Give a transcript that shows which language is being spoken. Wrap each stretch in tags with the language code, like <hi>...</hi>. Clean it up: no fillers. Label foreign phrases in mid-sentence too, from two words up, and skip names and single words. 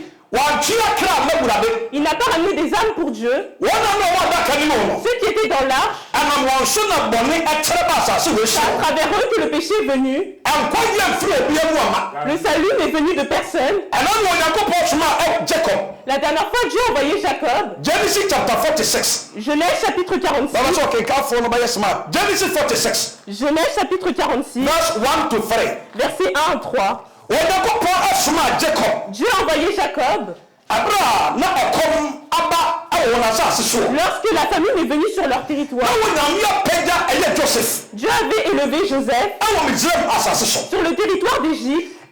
<fr>Il n'a pas ramené des âmes pour Dieu. Ceux qui étaient étaient dans l'arche, c'est à travers eux que le péché est venu. Le salut n'est venu de personne. La dernière fois, Dieu a envoyé Jacob.</fr> <en>Genesis chapter 46.</en> <fr>Genèse chapitre 46.</fr> <en>Genesis 46.</en> <fr>Genèse chapitre 46.</fr> <en>Verse 1 to 3.</en> <fr>Versets 1 à 3. Dieu a envoyé Jacob. Lorsque la famine est venue sur leur territoire, Dieu avait élevé Joseph sur le territoire d'Égypte.</fr>